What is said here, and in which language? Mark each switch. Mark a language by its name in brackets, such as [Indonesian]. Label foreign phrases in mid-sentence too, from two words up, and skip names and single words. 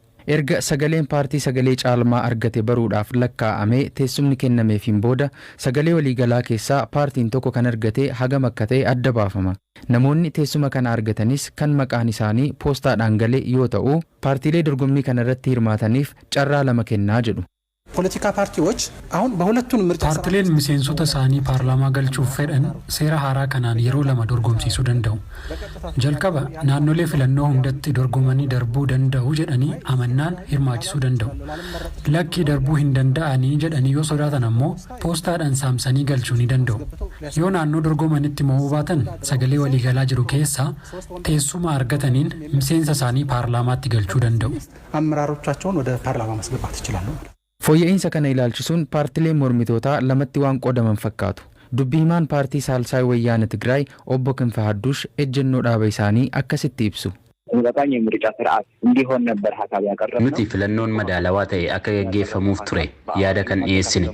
[Oromo] Erga sagaleen paartii sagalee caalmaa argate baruudhaaf lakkaa'amee teessumni kennameefiin booda sagalee waliigalaa keessaa paartiin tokko kan argate hagam akka ta'e adda baafama. Namoonni teessuma kana argatanis kan maqaan isaanii poostaadhaan galee yoo ta'u, paartiilee dorgommii kana irratti hirmaataniif carraa lama kennaa jedhu. [Amharic] ፖለቲካ ፓርቲዎች አሁን በሁለቱም ምርጫ [Oromo] ፓርቲleen miseensota isaanii paarlaamaa galchuuf fedhan seera haaraa kanaan yeroo lama dorgomsiisuu danda'u. Jalqaba naannolee filannoo hundatti dorgomanii darbuu danda'u jedhanii amannaan hirmaachisuu danda'u. Lakkii darbuu hin danda'anii jedhanii yoo sodaatan ammoo poostaadhaan saamsanii galchuu ni danda'u. Yoo naannoo dorgomanitti mo'uu baatan sagalee waliigalaa jiru keessaa teessuma argataniin miseensa isaanii paarlaamaatti galchuu danda'u. [Amharic] አመራሮቻቸውን ወደ ፓርላማ ማስገባት ይችላሉ። [Oromo] Fooyya'insa kana ilaalchisuun paartileen mormitootaa lamatti waan qodaman fakkaatu. Dubbii himaan paartii Saalsaay Wayyaana Tigraay obbo Kinfa Hadduush ejjennoo dhaaba isaanii akkasitti ibsu. Nuti filannoon madaalawaa ta'e akka gaggeeffamuuf ture yaada kan dhiyeessine.